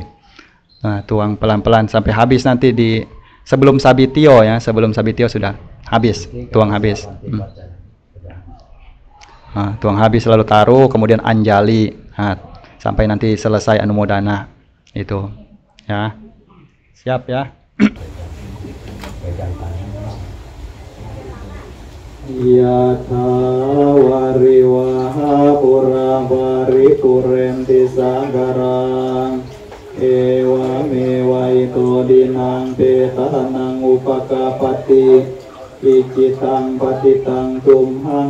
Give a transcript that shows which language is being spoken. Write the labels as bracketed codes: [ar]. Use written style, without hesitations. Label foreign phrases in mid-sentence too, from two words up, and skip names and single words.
[id] Tuang pelan-pelan sampai habis nanti sebelum sabitio ya, sebelum sabitio sudah habis, tuang habis. Tuang habis lalu taruh, kemudian anjali sampai nanti selesai anumodana itu ya. Siap ya. [pi] Yatha wariwaha pura paripurenti sagarang ewa mewa ito dinang petanang upakapati ikitang patitang tumhang